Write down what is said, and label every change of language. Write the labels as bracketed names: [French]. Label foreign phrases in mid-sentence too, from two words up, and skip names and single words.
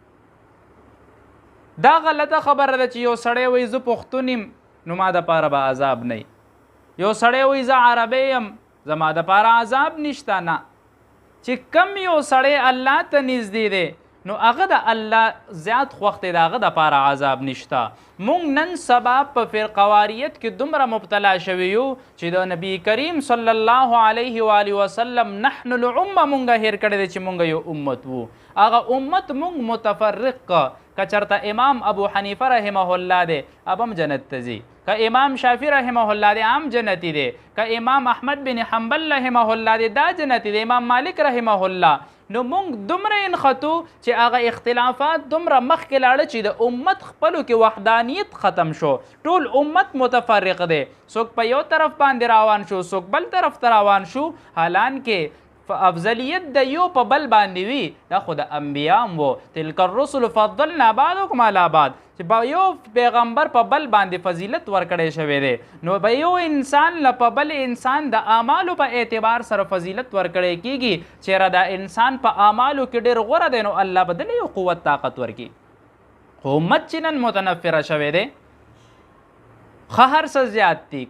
[Pashto] دا غلطه خبره ده چې یو سړی وایي زه پښتون یم نو ما دپاره به عذاب نه یو سړی وایي زه عربی یم زما دپاره عذاب نشته. نه چې کم یو سړی الله ته نږدې دی نو هغه د الله زیات خوښ دی د هغه دپاره عذاب نشته. مونږ نن سبا په فرقواریت کې دومره مبتلا شوي یو چې د نبی کریم [Arabic] صلی الله علیه و آله وسلم نحن الامه [Pashto] مونږه هیر کړی دی چې مونږ یو امت وو. هغه امت مونږ متفرق که چرته امام ابو حنیفه [Arabic] رحمه الله [Pashto] دی ابم جنت ته ځي که امام شافعي [Arabic] رحمه الله [Pashto] دی هم جنتی دی که امام احمد بن حنبل [Arabic] رحمه الله [Pashto] دی دا جنتی دی امام مالک [Arabic] رحمه الله. [Pashto] نو مونږ دومره انخطو چې هغه اختلافات دومره مخکې لاړه چې د امت خپلو کې وحدانیت ختم شو. ټول امت متفرق دی څوک په یو طرف باندې روان شو څوک بل طرف ته روان شو. حالانکه افضلیت د یو په بل باندې وي دا خو د انبیا هم وو. [Arabic] تلک الرسل فضلنا بعضکم علی بعض [Pashto] چې به یو پیغمبر په بل باندې فضیلت ورکړی شوی دی نو به یو انسان له په بل انسان د اعمالو په اعتبار سره فضیلت ورکړی کیږي. چېرې دا انسان په اعمالو کې ډېر غوره دی نو الله به دله یو قوت طاقت ورکړي. خو امت چې نن متنفره شوی دی ښه هر څه زیات دي.